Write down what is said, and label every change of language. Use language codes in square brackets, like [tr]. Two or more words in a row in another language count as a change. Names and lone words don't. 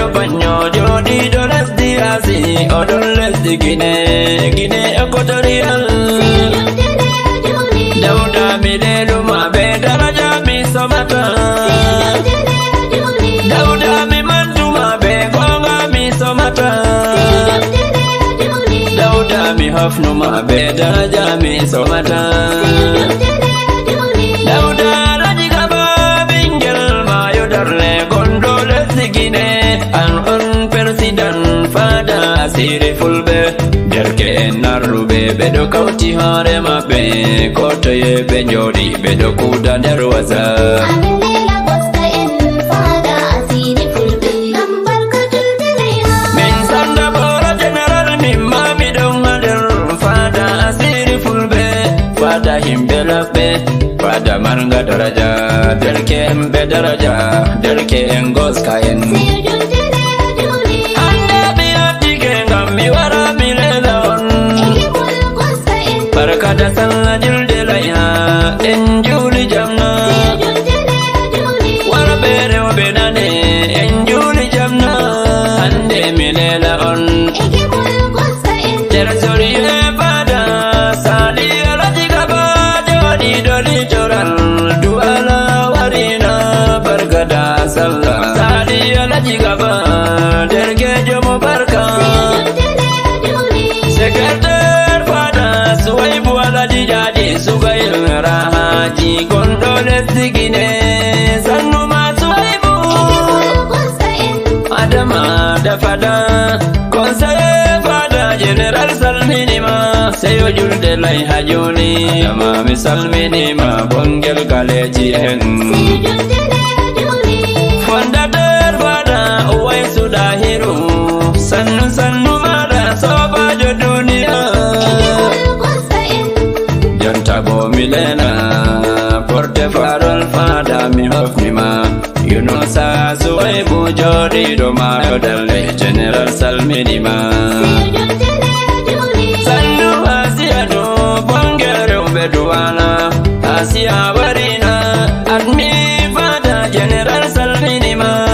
[ff] Nyo jodi do lesdi Asi, o don lesdi Gine, Gine Equatorial. Dauda mi lelu ma be daraja mi somata. Dauda mi mantu ma be gonga mi somata. Dauda mi hafnu ma be daraja mi somata. Dauda raji gaba bingel ma yo darle gondo lesdi Gine. An on Persidan fada asiri fulɓe. Derke'en arluɓe ɓe ɗo kauti hoore maɓɓe. Ko toye ɓe njoɗi ɓe ɗo kuuda nder waza. Amin Dela Boska en fada asiri fulɓe. Lambar Kaduna Dela. Min sanda Boro General min ma mi ɗon ha nder fada asiri fulɓe. Fada himɓe la Be fada marnga daraja, derke en be daraja, derke en goska en. Hande mi yottike ngam mi wara mi lela on. [ha] Barka da sallah [ff] julde laiha, en juli jamna. Warbe rewbe nane, en juli jamna. Hande mi lela on. Nder zuriye fada, Sani Alhaji Gaba, Jawadi Doli Joral, Du'ala Warina, [ha] Barka da Sallah. [ff] Sani Alhaji Gaba, Dergejo mu barka. Sekretar fada, Suwaibu Alhaji Jadi, Sugail Rahaji, Kondole Sigine, [ha] Sannu ma [ff] Suwaibu. Adama da fada, conseiller fada, general salminima. Seyo julde lay ha joni. Adama mi salminima, bongel galeji en. Seyo julde lay ha joni. Fondateur fada, Uwaisu Dahiru. [ha] Sannu, sannu [ff] mada, sobajo duniya. Eyo, conseiller. Jonta bo milena, [fr] porte parole [ff] fada, mi hofnima. Yunusa Suwaibu, joɗiɗo Mayo Dalde, General salminima. Sirjum General Juli. Sannu Asiya do, bonge rewɓe Duwala. Asiya warina, admi fada, General salminima.